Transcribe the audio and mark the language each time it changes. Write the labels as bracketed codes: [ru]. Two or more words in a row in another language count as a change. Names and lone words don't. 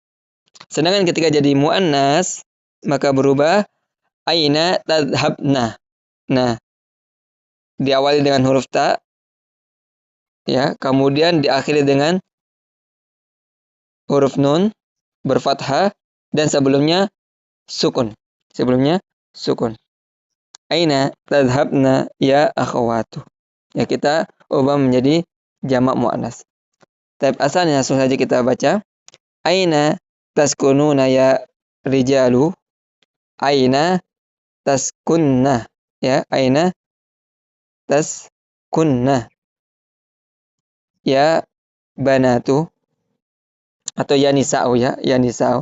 [id] Sedangkan ketika jadi muannas maka berubah [ar] أين تذهبن. [id] Nah, diawali dengan huruf ta, ya, kemudian diakhiri dengan huruf nun berfathah dan sebelumnya sukun. Sebelumnya sukun. [ar] أين تذهبن يا أخوات? [id] Ya, kita ubah menjadi jamak muannas. Tab asalnya langsung saja kita baca. [ar] أين تسكنون يا رجال? أين تسكنّ? يا، أين تسكنّ يا بنات، atau يا نساء، يا نساء.